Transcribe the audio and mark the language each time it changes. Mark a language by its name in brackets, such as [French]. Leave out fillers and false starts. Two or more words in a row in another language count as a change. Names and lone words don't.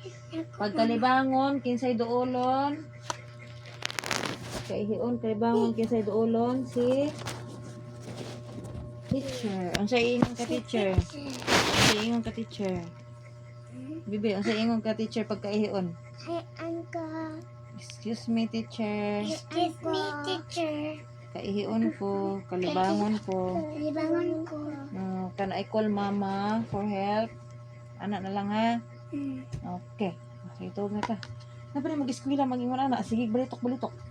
[Cebuano] Pagkalibangon kinsay duolon? Kaihion kalibangon kinsay duolon si teacher. Ang sa ingon ka teacher. Ang sa ingon ka teacher. Bibi, ang sa ingon ka teacher pagkaihion. [English] Hi, Uncle. Excuse me teacher. Excuse me, teacher. [Cebuano] Kaihion ko, kalibangon ko. Libangon ko. [English] Can I call mama for help? [Cebuano] Anak na lang ha. Okay. Okay, ito na ta. Napari mag-eskwila mag-ingon anak. Sige, balitok.